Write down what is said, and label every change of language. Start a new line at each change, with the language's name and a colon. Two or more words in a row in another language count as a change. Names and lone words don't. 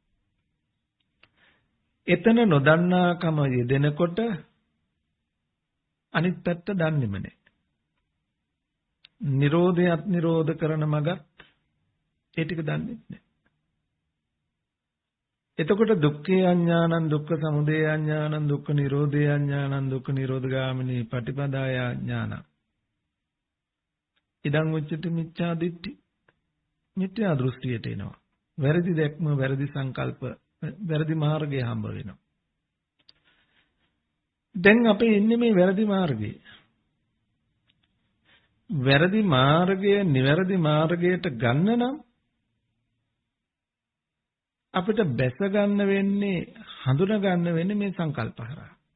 Sinhala: එතන නොදන්නාකම යෙදෙනකොට අනිත් පැත්ත දන්නේම නැහැ. නිරෝධයත් නිරෝධ කරන මගත් ඒ ටික දන්නේ නැහැ.
Pali: එතකොට දුක්ඛේ අඥානං දුක්ඛ සමුදය අඥානං දුක්ඛ නිරෝධේ අඥානං දුක්ඛ නිරෝධගාමිනී පටිපදාය ඥාන. ඉදං උච්චති මිච්ඡා දිට්ඨි.
Sinhala: මිත්‍යා දෘෂ්ටියට එනවා. වැරදි දැක්ම, වැරදි සංකල්ප, වැරදි මාර්ගය හම්බ වෙනවා. දැන් අපි ඉන්නේ මේ වැරදි මාර්ගයේ. වැරදි මාර්ගය නිවැරදි මාර්ගයට ගන්න නම් අපිට බැස ගන්න වෙන්නේ, හඳුනා ගන්න වෙන්නේ මේ සංකල්ප හරහා.